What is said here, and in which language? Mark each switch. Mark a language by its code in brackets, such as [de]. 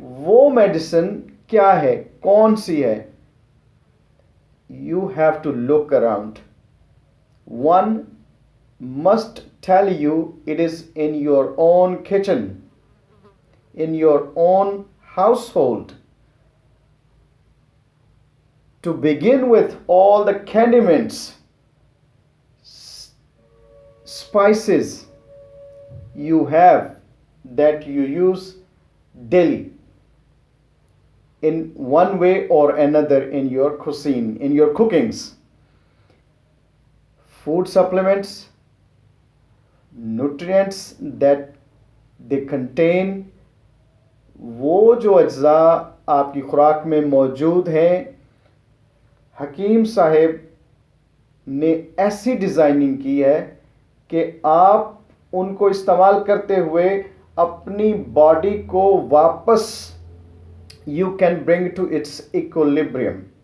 [ur] وہ میڈیسن کیا ہے, کون سی ہے؟ [en] You have to look around. One must tell you it is in your own kitchen, in your own household. To begin with, all the condiments, spices you have that you use daily in one way or another in your cuisine, in your cookings. Food supplements, nutrients that they contain, [ur] وہ جو اجزاء آپ کی خوراک میں موجود ہیں, حکیم صاحب نے ایسی ڈیزائننگ کی ہے کہ آپ ان کو استعمال کرتے ہوئے اپنی باڈی کو واپس [en] You can bring to its equilibrium.